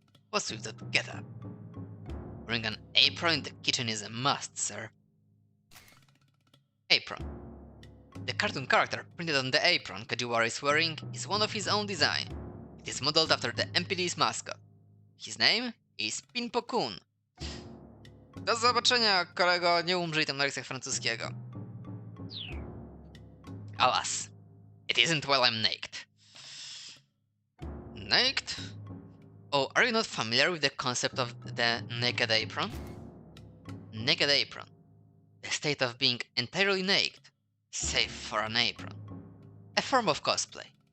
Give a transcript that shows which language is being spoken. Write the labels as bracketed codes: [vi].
[en] What's with that getup? Wearing an apron in the kitchen is a must, sir. Apron. The cartoon character printed on the apron Kajiwara is wearing is one of his own design. It is modeled after the MPD's mascot. His name is Pinpo-kun. [pl] Do zobaczenia, kolego, nie umrzyj tam na lekcjach francuskiego. [en] Alas, it isn't while I'm naked. Naked? Oh, are you not familiar with the concept of the naked apron? Naked apron. The state of being entirely naked, save for an apron. A form of cosplay.